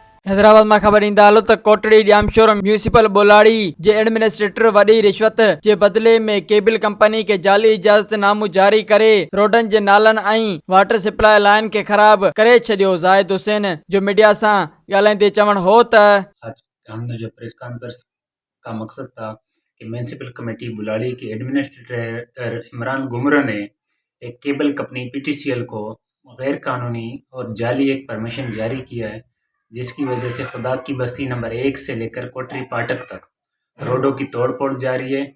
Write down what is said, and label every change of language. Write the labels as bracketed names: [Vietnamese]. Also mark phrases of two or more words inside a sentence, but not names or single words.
[Sindhi] हैदराबाद में खबर ईंदा हलो त कोटड़ी ॼामशोर म्यूनिसिपल बोलाड़ी जे एडमिनिस्ट्रेटर वॾी रिश्वत जे बदले में [English] cable company [Sindhi] के जाली इजाज़तनामो जारी करे रोडन जे नालन ऐं [English] water supply line [Sindhi] के ख़राब करे छॾियो। ज़ाहिद हुसैन जो मीडिया सां ॻाल्हाईंदे चवण हो त [Urdu] آج ہم نے جو [English] press conference [Urdu] کا مقصد تھا کہ [English] municipal committee [Urdu] بلاڑی کے ایڈمنسٹریٹر عمران گمرا نے ایک [English] cable company [Urdu] پی ٹی سی ایل کو غیر قانونی اور جعلی ایک پرمیشن جاری کیا ہے، جس کی وجہ سے خدا کی بستی نمبر 1 سے لے کر کوٹری پھاٹک تک روڈوں کی توڑ پھوڑ جاری ہے.